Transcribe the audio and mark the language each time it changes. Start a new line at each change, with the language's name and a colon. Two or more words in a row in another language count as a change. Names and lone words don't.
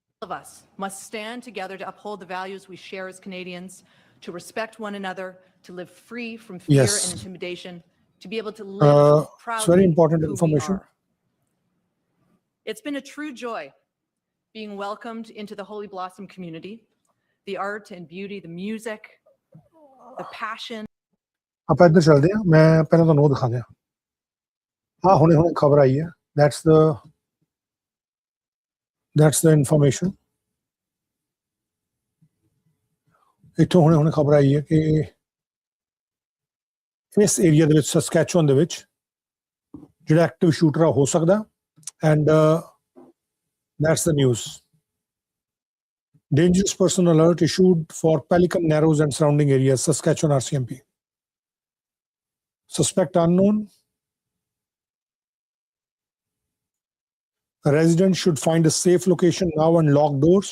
English: of us must stand together to uphold the values we share as Canadians, to respect one another, to live free from fear Yes. and intimidation, to be able to live It's proudly very important who we information. are. It's been a true joy being welcomed into the Holy Blossom community. The art and beauty, the music, the passion.
Punjabi: ਆਪਾਂ ਇੱਧਰ ਚੱਲਦੇ ਹਾਂ ਮੈਂ ਪਹਿਲਾਂ ਤੁਹਾਨੂੰ ਉਹ ਦਿਖਾ ਦਿਆਂ ਹਾਂ ਹੁਣੇ ਖਬਰ ਆਈ ਹੈ
English: that's the information
Punjabi: ਇੱਥੋਂ ਹੁਣੇ ਖਬਰ ਆਈ ਹੈ ਕਿ ਇਸ ਏਰੀਆ ਦੇ ਵਿੱਚ ਸਸਕੈਚੁਅਨ ਦੇ ਵਿੱਚ ਜਿਹੜਾ
English: active shooter
Punjabi: ਹੋ ਸਕਦਾ ਐਂਡ
English: that's the news. Dangerous person alert issued for Pelican Narrows and surrounding areas, Saskatchewan RCMP. Suspect unknown. A resident should find a safe location now and lock doors.